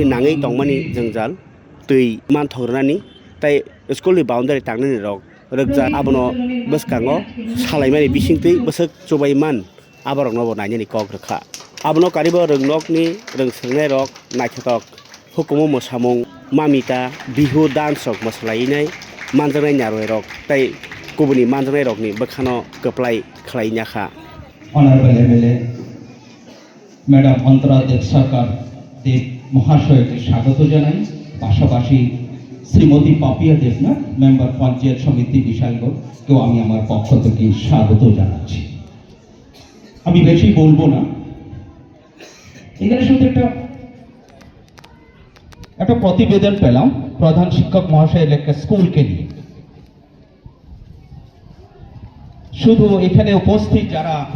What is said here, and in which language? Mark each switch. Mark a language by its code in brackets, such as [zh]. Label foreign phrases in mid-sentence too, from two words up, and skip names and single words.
[trp] नाङै दंमानि जोंजाल दै मानथग्रानि ताई स्कुलनि बाउन्डारि तांनानि रक रगजा आबनो बसकाङो सालायमानि बिसिंतै बसक चबायमान आबरकनोबो नायनानि कक रखा आबनो कारिबो रोंनकनि रों सोलोंनाय रक नायथाक हुकुमो मोसामुं मामिता बिहु डान्स रक मोसालायनाय मानजानाय नारवाय रक ताई गुबुननि मानजानाय रकनि बखानो गोप्लाय खालायनाखा [en] Honorable MLA [bn] ম্যাডাম অন্তরা দেব সরকার দেব মহাশয়কে স্বাগত জানাই পাশাপাশি শ্রীমতী পাপিয়া দেবনাথ মেম্বার পঞ্চায়েত সমিতি বিশালগড় কেউ আমি আমার পক্ষ থেকে স্বাগত জানাচ্ছি আমি বেশি বলবো না এখানে শুধু একটা প্রতিবেদন পেলাম প্রধান শিক্ষক মহাশয়ের একটা স্কুলকে নিয়ে শুধু এখানে উপস্থিত যারা